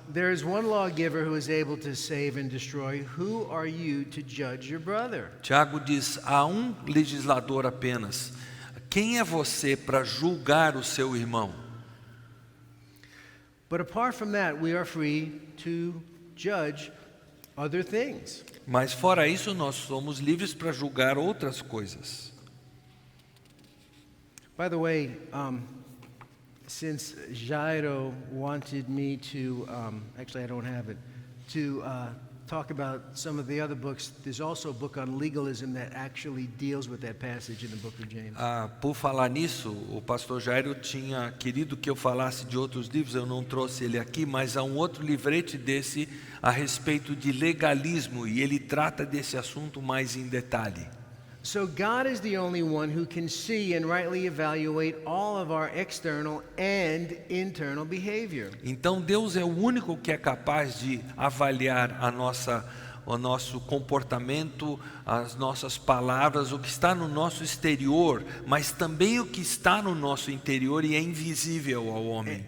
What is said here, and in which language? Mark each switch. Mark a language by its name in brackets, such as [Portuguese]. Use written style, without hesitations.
[English] There is one lawgiver who is able to save and destroy. Who are you to judge your brother? [Portuguese] Tiago diz, há um legislador apenas. Quem é você para julgar o seu irmão? [English] But apart from that, we are free to judge other things. [Portuguese] Mas fora isso, nós somos livres para julgar outras coisas. [English] By the way, since Jairo wanted me to, actually I don't have it, to talk about some of the other books, there's also a book on legalism that actually deals with that passage in the book of James. [Portuguese] Por falar nisso, o pastor Jairo tinha querido que eu falasse de outros livros, eu não trouxe ele aqui, mas há um outro livrete desse a respeito de legalismo, e ele trata desse assunto mais em detalhe. [English] So God is the only one who can see and rightly evaluate all of our external and internal behavior. [Portuguese] Então Deus é o único que é capaz de avaliar o nosso comportamento, as nossas palavras, o que está no nosso exterior, mas também o que está no nosso interior e é invisível ao homem.